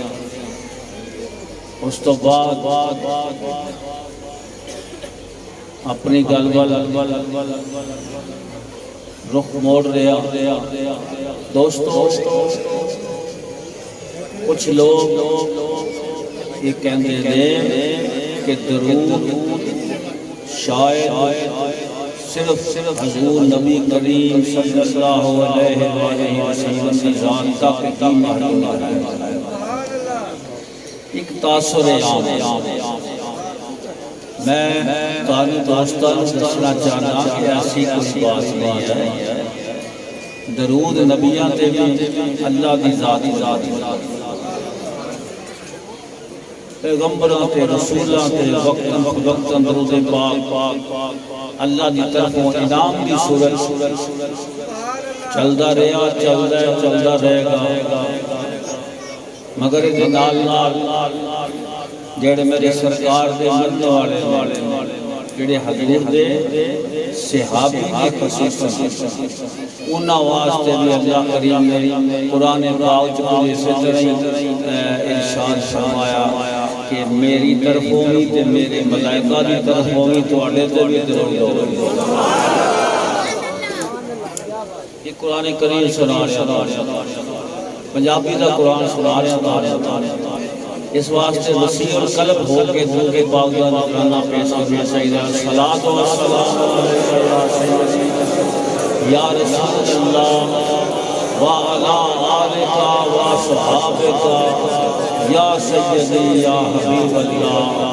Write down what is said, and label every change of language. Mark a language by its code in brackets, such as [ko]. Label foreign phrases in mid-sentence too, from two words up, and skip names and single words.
[pa] اس تو بعد اپنی گل رخ موڑ رہا دوستو، کچھ لوگ یہ کہندے نے کہ درود شاید صرف حضور نبی کریم [ar] صلی اللہ علیہ وسلم [pa] کی ذات تک ہی محدود ہے۔ ایک تاثر عام میں تانوں دوستاں دسنا چاہنا کہ ایسی کوئی بات نہیں ہے، درود نبیاں تے بھی اللہ کی ذات، پیغمبراں تے رسولاں تے وقتاً درود پاک اللہ دی طرفوں انعام دی صورت چلدا رہا، چلدا رہے گا، مگر دے نال جڑے میرے سرکار دے مرد والے جڑے حضور دے صحابی دے خصوصاً انہاں واسطے بھی اللہ کریم نے قرآن پاک جو اسی طرح ارشاد فرمایا کہ میری طرفوں بھی تے میرے ملائکہ دی طرفوں بھی تواڈے تے بھی درود ہو۔ یہ قرآن کریم سنا رہا، پنجابی دا قرآن سنا رہا، اس واسطے وسیع القلب ہو کے درود پاک دا نذرانہ پیش کرنا چاہیے۔ [ar] الصلاۃ والسلام علیک یا سیدی یا رسول اللہ وعلی آلک و اصحابک یا سیدی یا حبیب اللہ۔